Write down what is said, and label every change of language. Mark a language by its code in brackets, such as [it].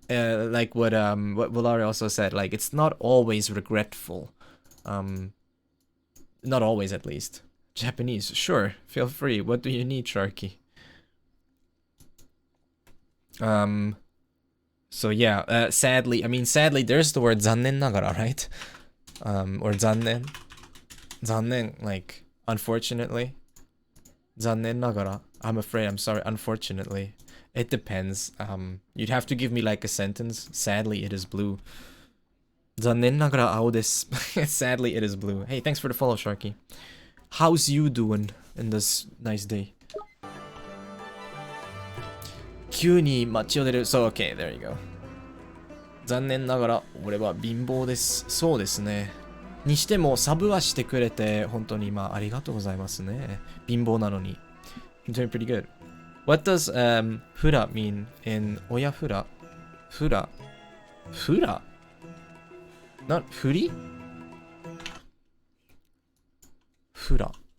[en] Like what Volare also said. Like it's not always regretful. Not always, at least. Japanese, sure. Feel free. What do you need, Sharky? So yeah, sadly, there's the word 残念ながら, right? Or 残念, like, unfortunately. 残念ながら. I'm afraid, I'm sorry, unfortunately. It depends. You'd have to give me like a sentence. Sadly, it is blue. [ja] 残念ながら青です. [en] Sadly, it is blue. Hey, thanks for the follow, Sharky. How's you doing in this nice day? [ja] 急に街を出る. [en] So, okay, there you go. [ja] 残念ながら俺は貧乏です。そうですね。にしてもサブはしてくれて本当にありがとうございますね。貧乏なのに。 [en] You're doing pretty good. What does fura mean in 親フラ? Fura? Fura? Not furi? Fura.